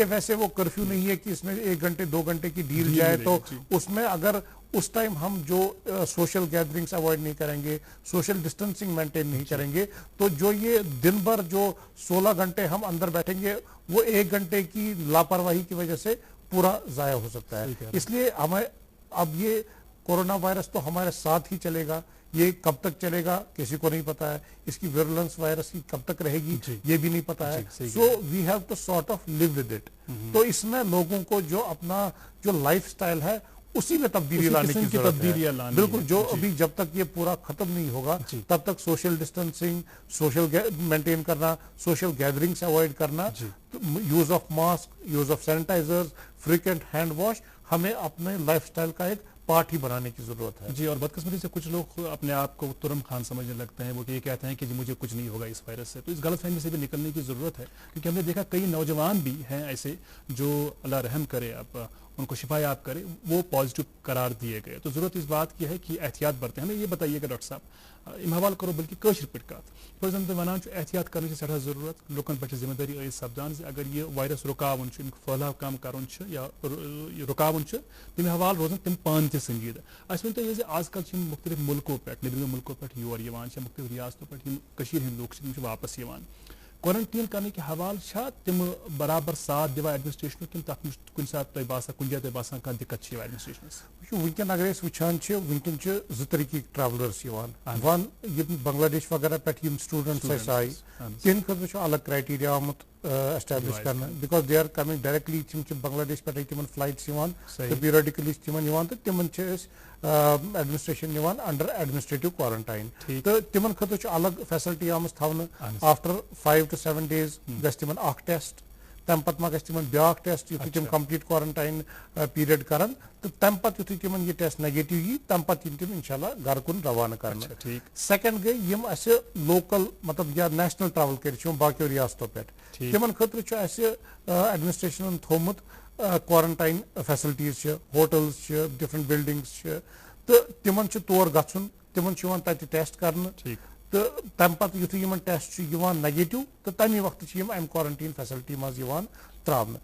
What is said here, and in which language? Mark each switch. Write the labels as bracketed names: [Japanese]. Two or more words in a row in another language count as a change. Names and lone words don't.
[Urdu] یہ ویسے وہ کرفیو نہیں ہے کہ اس میں 1 گھنٹے 2 گھنٹے کی ڈیل جائے, تو اس میں اگر اس ٹائم ہم جو [English] social gatherings avoid [Urdu] نہیں کریں گے, [English] social distancing maintain [Urdu] نہیں کریں گے, تو جو یہ دن بھر جو 16 گھنٹے ہم اندر بیٹھیں گے وہ 1 گھنٹے کی لاپرواہی کی وجہ سے پورا ضائع ہو سکتا ہے. اس لیے ہمیں اب یہ کورونا وائرس تو ہمارے ساتھ ہی چلے گا, یہ کب تک چلے گا کسی کو نہیں پتا ہے, اس کی ویرولنس وائرس کی کب تک رہے گی یہ بھی نہیں پتا ہے. [English] so we have to sort of live with it. [Urdu] تو اس میں لوگوں کو جو اپنا جو [English] lifestyle [Urdu] ہے اسی میں تبدیلی لانے کی ضرورت ہے. بالکل, جو ابھی جب تک یہ پورا ختم نہیں ہوگا تب تک [English] social distancing, social maintain [Urdu] کرنا, [English] social gathering [Urdu] سے اوائڈ کرنا, [English] use of mask, use of sanitizers, frequent hand wash, [Urdu] ہمیں اپنے [English] lifestyle [Urdu] کا ایک پارٹ ہی بنانے کی ضرورت ہے. اور بدقسمتی سے کچھ لوگ اپنے آپ کو ترم خان سمجھنے لگتے ہیں, وہ یہ کہتے ہیں کہ جی مجھے کچھ نہیں ہوگا اس وائرس سے. تو اس غلط فہمی سے بھی نکلنے کی ضرورت ہے, کیونکہ ہم نے دیکھا کئی نوجوان بھی ہیں ایسے جو اللہ رحم کرے, اب ان کو شفا یاب کرے, وہ پازیٹیو قرار دیے گئے. تو ضرورت اس بات کی ہے کہ احتیاط برتیں. ہمیں یہ بتائیے کہ ڈاکٹر صاحب ام حوالہ کرو بلکہ [Kashmiri] کٲشِر پٲٹھۍ کتھ بہٕ زن تۄہہِ ونان چھُ احتیاط کرنٕچ چھِ سٮ۪ٹھاہ ضروٗرت, لُکن پٮ۪ٹھ چھِ ذمہٕ دٲری عٲید سپدان زِ اگر یہِ وایرس رُکاوُن چھُ, امیُک پھٔہلاو کم کرُن چھُ یا رُکاوُن چھُ, تمہِ حوالہٕ روزن تِم پانہٕ تہِ سنجیٖدٕ. اَسہِ ؤنۍتو یہِ زِ آز کل چھِ یِم مختلف مُلکو پٮ۪ٹھ, نیٚبرِمو مُلکو پٮ۪ٹھ یور یِوان چھِ, مختلف ریاستو پٮ۪ٹھ یِم کٔشیٖرِ ہٕنٛدۍ لُکھ چھِ تِم چھِ واپس یِوان. [Urdu] کوارنٹین کرنے کے حوالہ [Kashmiri] چھا تم برابر ساتھ دِوان ایڈمنسٹریشن کن تک کن سات تہ باسان کن جائے تہ باسان کانٛہہ دقت چھ ایڈمنسٹریشنس؟ ونکن اگر أسۍ وٕچھان چھِ ونکن چھِ 2 طریقٕکۍ ٹریولرس یِوان. ون یِم بنگلہ دیش وغیرہ پٮ۪ٹھ یِم سٹوڈنٹس اَسہِ آیہِ تِہنٛدِ خٲطرٕ چھُ الگ کرایٹیریا آمُت ایسٹیبلش کرنہٕ, [English] because they are coming directly, [Kashmiri] تِم چھِ بنگلہ دیش پٮ۪ٹھٕے تِمن فلایٹس یِوان تہٕ پیریڈکلی چھِ تِمن یِوان تہٕ تِمن چھِ أسۍ ایڈمنسٹریشن نِوان [English] under administrative quarantine, [Kashmiri] تہٕ تِمن خٲطرٕ چھُ الگ فیسلٹی آمٕژ تھاونہٕ. [English] after 5 to 7 days [Kashmiri] گژھِ تِمن اکھ ٹیسٹ, تمہِ پتہٕ ما گژھِ تِمن بیاکھ ٹیسٹ یُتھُے تِم [English] complete quarantine period [Kashmiri] کرن, تہٕ تمہِ پتہٕ یُتھُے تِمن یہِ ٹیسٹ نیگیٹو یی تمہِ پتہٕ یِن تِم انشاء اللہ گرٕ کُن روانہٕ کرنہٕ. سیکنڈ گٔے یِم اسہِ لوکل مطلب یا [English] national travel [Kashmiri] کٔرِتھ چھِ یِم باقیو ریاستو پٮ۪ٹھ, تِمن خٲطرٕ چھُ اسہِ ایڈمنسٹریشنن تھوٚومُت [English] quarantine facilities [Kashmiri] چھِ, ہوٹلز چھِ, [English] different buildings [Kashmiri] چھِ, تہٕ تِمن چھُ تور گژھُن, تِمن چھُ یِوان تتہِ ٹیسٹ کرنہٕ, تہٕ تمہِ پتہٕ یُتھُے یِمن ٹیسٹ چھُ یِوان نیگیٹو تہٕ تمے وقتہٕ چھِ یِم امہِ [English] quarantine facility [Kashmiri] منٛز یِوان تراونہٕ.